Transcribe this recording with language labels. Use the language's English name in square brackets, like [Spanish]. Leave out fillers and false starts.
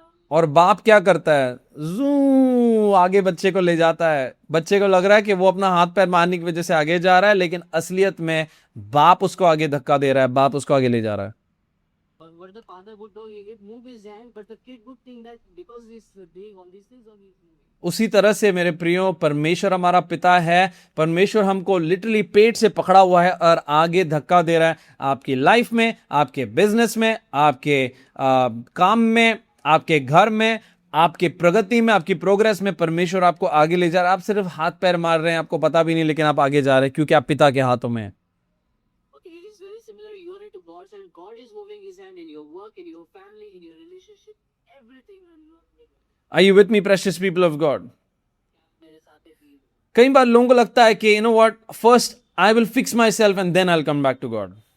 [Hindi] और बाप क्या करता है, जू आगे बच्चे को ले जाता है। बच्चे को लग रहा है कि वो अपना हाथ पैर मारने की वजह से आगे जा रहा है, लेकिन असलियत में बाप उसको आगे धक्का दे रहा है, बाप उसको आगे ले जा रहा है। [English] What the father would do, he would move his hand, but the kid would think that because he's doing all these things, only he's moving. [Hindi] उसी तरह से मेरे प्रियो, परमेश्वर हमारा पिता है। परमेश्वर हमको लिटरली पेट से पकड़ा हुआ है और आगे धक्का दे रहा है। आपकी लाइफ में, आपके बिजनेस में, आपके काम में, आपके घर में, आपके प्रगति में, आपकी प्रोग्रेस में परमेश्वर आपको आगे ले जा रहा है। आप सिर्फ हाथ पैर मार रहे हैं, आपको पता भी नहीं, लेकिन आप आगे जा रहे हैं क्योंकि आप पिता के हाथों में हैं। [English] Okay, it is very similar. You are into God's hand. God is moving His hand in your work, in your family, in your relationship, everything. Are you with me, precious people of God? [Hindi] मेरे साथ है। कई बार लोगों को लगता है कि [English] You know what, first I will fix myself and then I will come back to God.